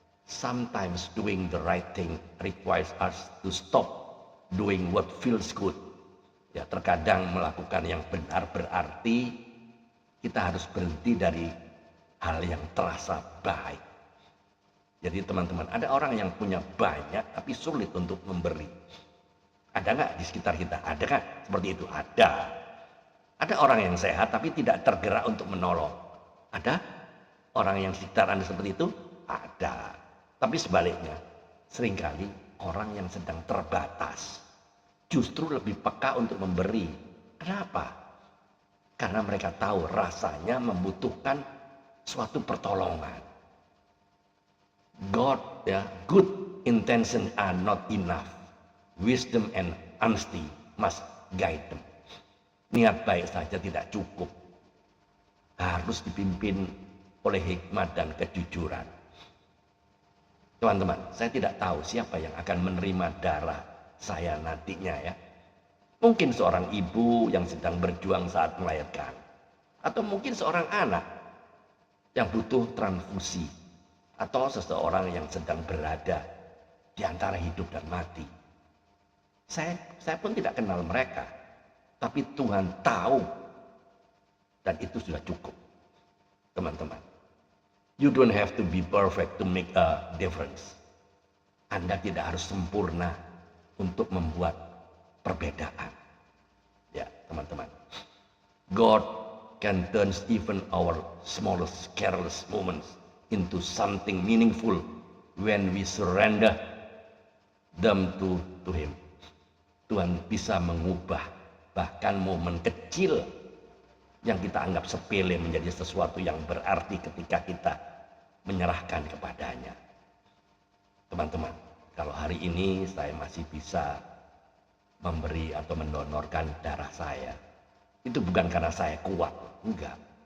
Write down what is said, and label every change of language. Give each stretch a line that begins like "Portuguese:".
English: Sometimes doing the right thing requires us to stop doing what feels good.
Indonesian: Ya, terkadang melakukan yang benar berarti kita harus berhenti dari hal yang terasa baik. Jadi teman-teman, ada orang yang punya banyak tapi sulit untuk memberi. Ada nggak di sekitar kita? Ada nggak seperti itu? Ada. Ada orang yang sehat tapi tidak tergerak untuk menolong. Ada orang yang sekitar Anda seperti itu? Ada. Tapi sebaliknya, seringkali orang yang sedang terbatas justru lebih peka untuk memberi. Kenapa? Karena mereka tahu rasanya membutuhkan suatu pertolongan.
English: God ya, good intention are not enough. Wisdom and honesty must guide them.
Indonesian: Niat baik saja tidak cukup. Harus dipimpin oleh hikmat dan kejujuran. Teman-teman, saya tidak tahu siapa yang akan menerima darah saya nantinya ya. Mungkin seorang ibu yang sedang berjuang saat melahirkan, atau mungkin seorang anak yang butuh transfusi, atau seseorang yang sedang berada di antara hidup dan mati. Saya pun tidak kenal mereka, tapi Tuhan tahu, dan itu sudah cukup. Teman-teman,
English: you don't have to be perfect to make a difference.
Indonesian: Anda tidak harus sempurna untuk membuat perbedaan. Ya, teman-teman.
English: God can turn even our smallest careless moments into something meaningful when we surrender them to Him.
Indonesian: Tuhan bisa mengubah bahkan momen kecil yang kita anggap sepele menjadi sesuatu yang berarti ketika kita menyerahkan kepadanya. Teman-teman, kalau hari ini saya masih bisa memberi atau mendonorkan darah saya, itu bukan karena saya kuat, enggak.